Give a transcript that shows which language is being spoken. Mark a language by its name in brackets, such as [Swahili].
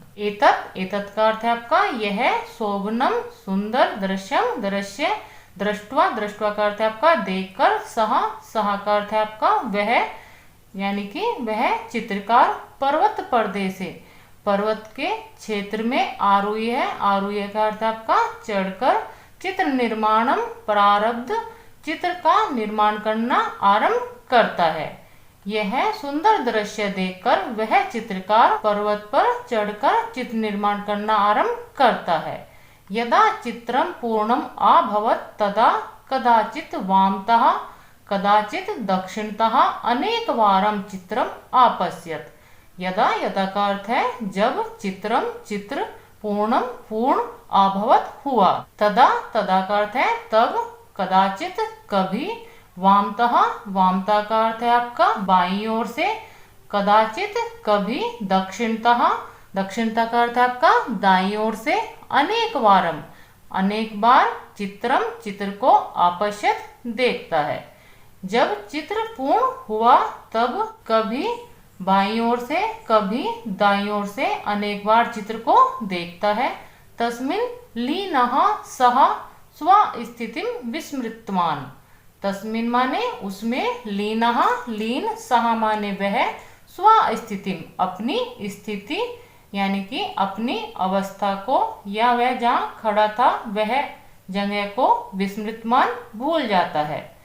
[Hindi] एतत्, एतत् का अर्थ है आपका यह, शोभनम सुंदर, दृश्यम दृश्य, दृष्ट्वा, दृष्ट्वा का अर्थ है आपका देखकर, सः, सः का अर्थ है आपका वह, यानी कि वह चित्रकार पर्वत प्रदेश से, पर्वत के क्षेत्र में, आरुह्य है, आरुह्य का अर्थ आपका चढ़कर, [Sanskrit] चित्र निर्माणम प्रारब्ध, [Hindi] चित्र का निर्माण करना आरंभ करता है। यह सुंदर दृश्य देखकर वह चित्रकार पर्वत पर चढ़कर चित्र निर्माण करना आरंभ करता है। [Sanskrit] यदा चित्रम पूर्णम अभवत् तदा कदाचित् वामतः कदाचित् दक्षिणतः अनेकवारं चित्रम अपश्यत्। [Hindi] यदा, यदा का अर्थ है जब, चित्रम चित्र, पूर्णम पूर्ण, अभवत हुआ, तदा, तदा का अर्थ है तब, कदाचित कभी, वामतः, वामता का अर्थ है आपका बाईं ओर से, कदाचित कभी, दक्षिणतः, दक्षिणता का अर्थ है आपका दाईं ओर से, [Sanskrit] अनेक वारम, [Hindi] अनेक बार, चित्रम चित्र को अपश्यत देखता है। जब चित्र पूर्ण हुआ तब कभी बाईं ओर से, कभी दाईं ओर से, अनेक बार चित्र को देखता है। [Sanskrit] तस्मिन् लीनः सः स्वस्थितिं विस्मृतवान्। [Hindi] तस्मिन् माने उसमें, लीनः लीन, सः माने वह, स्वस्थितिं अपनी स्थिति, यानी कि अपनी अवस्था को, या वह जहाँ खड़ा था वह जगह को, विस्मृतवान भूल जाता है।